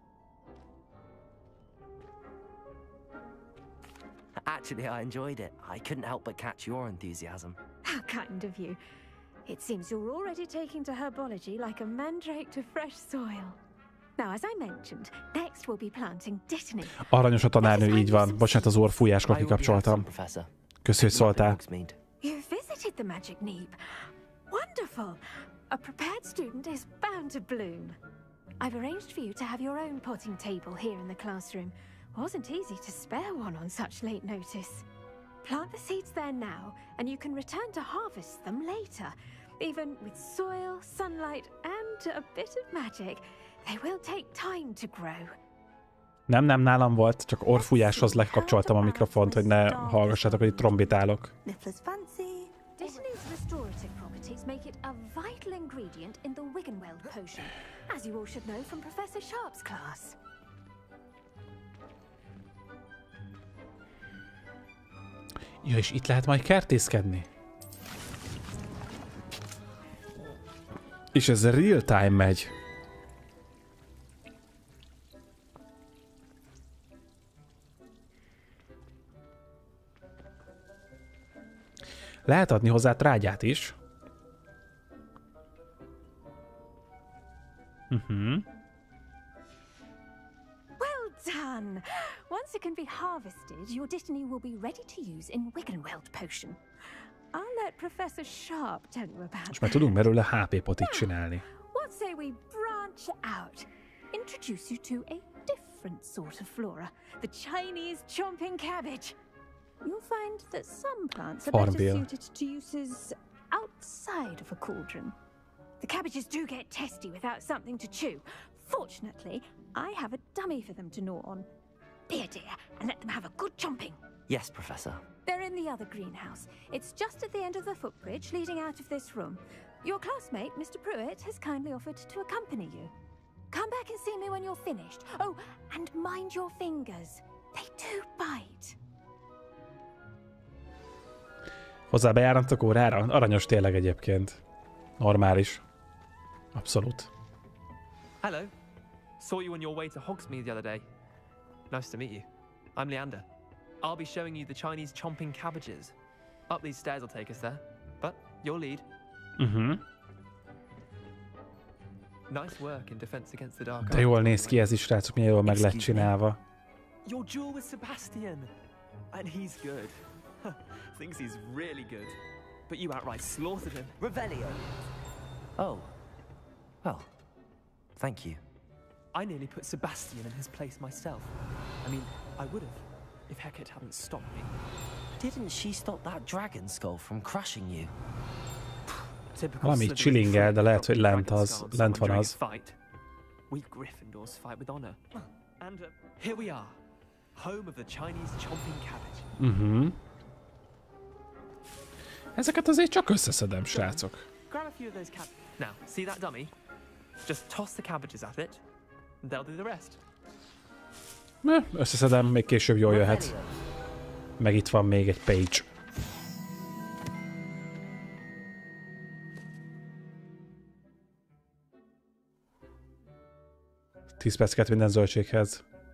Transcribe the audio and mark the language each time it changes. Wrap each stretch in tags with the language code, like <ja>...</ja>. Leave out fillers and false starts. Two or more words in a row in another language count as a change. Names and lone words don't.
<en>Actually, I enjoyed it. I couldn't help but catch your enthusiasm. How kind of you. It seems you're already taking to herbology like a mandrake to fresh soil. Now, as I mentioned, next we'll be planting dittany.</en> <hu>Aranyos a tanárnő, így van. Bocsánat, az orrfújáskor kikapcsoltam. Köszi, hogy szóltál.</hu> <en>You visited the magic neep. Wonderful. A prepared student is bound to bloom. I've arranged for you to have your own potting table here in the classroom. Wasn't easy to spare one on such late notice. Plant the seeds there now, and you can return to harvest them later. Even with soil, sunlight, and a bit of magic, they will take time to grow.</en> <hu>Nem, nálam volt, csak orrfújáshoz lekapcsoltam a mikrofont, hogy ne hallgassátok, hogy itt trombitálok.</hu> <en>Dittany's restorative properties make it a vital ingredient in the Wiggenweld potion, as you all should know from Professor Sharp's class.</en> <hu>Ja, és itt lehet majd kertészkedni? És ez</hu> <en>real time</en> <hu>megy. Lehet adni hozzá trágyát is.</hu> <en>Well done! Once it can be harvested, your destiny will be ready to use in Wiggenweld potion. I'll let Professor Sharp tell you about</en> <hu>És már tudunk belőle HP potit csinálni.</hu> <en>What say we branch out? Introduce you to a different sort of flora, the Chinese chomping cabbage. You'll find that some plants are better suited to uses outside of a cauldron. The cabbages do get testy without something to chew. Fortunately, I have a dummy for them to gnaw on. Be a dear and let them have a good chomping. Yes, Professor. They're in the other greenhouse. It's just at the end of the footbridge leading out of this room. Your classmate, Mr. Pruitt, has kindly offered to accompany you. Come back and see me when you're finished. Oh, and mind your fingers. They do bite.</en> <hu>Hozzá bejáratok órára? Aranyos tényleg egyébként. Normális. Abszolút.</hu> <en>Hello. Saw you on your way to Hogsmeade the other day. Nice to meet you. I'm Leander. I'll be showing you the Chinese chomping cabbages. Up these stairs will take us there. But your lead. Nice work in defense against the dark.</en> <hu>De jól néz ki ez is, srácok, milyen jól meg lett csinálva.</hu> <en>Your duel with Sebastian. And he's good. Thinks he's really good. But you outright slaughtered him. Revelio. Oh. Well, thank you. I nearly put Sebastian in his place myself. I mean, I would have, if Hecate hadn't stopped me. Didn't she stop that dragon skull from crushing you?</en> <hu>Valami chillingel, de lehet, hogy lent van az.</hu> <en>We Gryffindors fight with honor. And here we are, home of the Chinese chomping cabbage.</en> <hu>Ezeket azért csak összeszedem, srácok.</hu> <en>Grab a few of those cabbages. Now, see that dummy? Just toss the cabbages at it, and they'll do the rest.</en> <hu>Összeszedem, még később jól jöhet. Meg itt van még egy page. Tíz perceket minden zöldséghez.</hu>